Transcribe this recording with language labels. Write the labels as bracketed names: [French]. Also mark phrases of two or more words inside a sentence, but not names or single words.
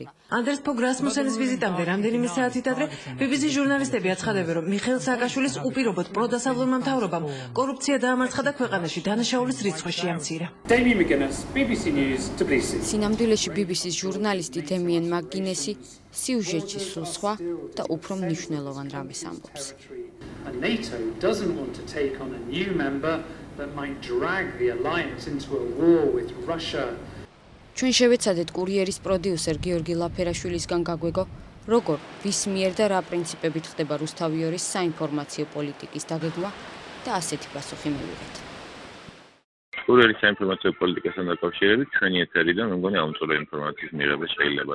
[Georgian] ანდრეს ფოგ რასმუსენის ვიზიტამდე რამდენიმე საათით ადრე BBC ჟურნალისტები აცხადებენ, რომ მიხეილ სააკაშვილის უპირობოდ პროდასავლურმა მთავრობამ კორუფცია დაამარცხა და ქვეყანაში დანაშაულის რიცხვი შეამცირა. სინამდვილეში BBC-ს ჟურნალისტი დემიენ მაკგინესი სიუჟეტში სულ სხვა და უფრო მნიშვნელოვან რამეს ამბობს. [English] NATO doesn't want to take on a new member that might drag the alliance into a war with Russia. [Georgian] ჩვენ შევეცადეთ კურიერის პროდიუსერ გიორგი ლაფერაშვილისგან გაგვეგო, როგორ, ვის მიერ და რა პრინციპებით ხდება რუსთავიორის საინფორმაციო პოლიტიკის დაგეგმა და ასეთი პასუხი მივიღეთ. კურიერის საინფორმაციო პოლიტიკასთან დაკავშირებით ჩვენი ეთერიდან მე მგონი ამწუხარ ინფორმაციის მიღება შეიძლება.